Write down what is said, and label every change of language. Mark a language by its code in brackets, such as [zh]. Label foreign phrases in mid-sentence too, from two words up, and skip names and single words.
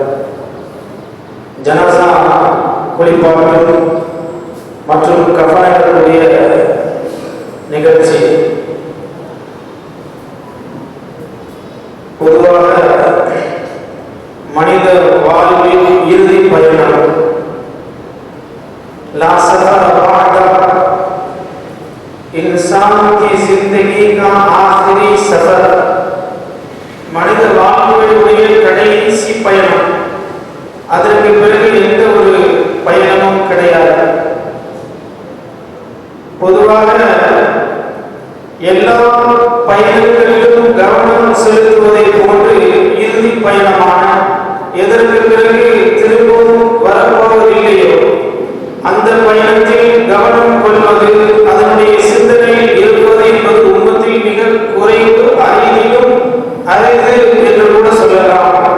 [ta] ஜனாசா குளிப்பாட்டு மற்றும் கஃபானுடைய நிகழ்ச்சி. பொதுவாக மனித வாழ்வின் இறுதி பயணம் [ar] لا سفر بعد [hi] इंसान की जिंदगी का आखिरी सफर, [ta] மனித வாழ்வுடைய கடைசி பயணம். அதற்கு பிறகு எந்த ஒரு பயணமும் கிடையாது. பொதுவாக எல்லா பயணங்களிலும் கவனம் செலுத்துவதை போன்று இறுதி பயணமான எதற்கு பிறகு திரும்பவும் வரப்போவதில்லையோ அந்த பயணத்தில் கவனம் கொள்வது, அதனுடைய சிந்தனையில் இருப்பது என்பது உம்மத்தில் மிக குறைவு, அரிதிலும் அரிது என்று கூட சொல்லலாம்.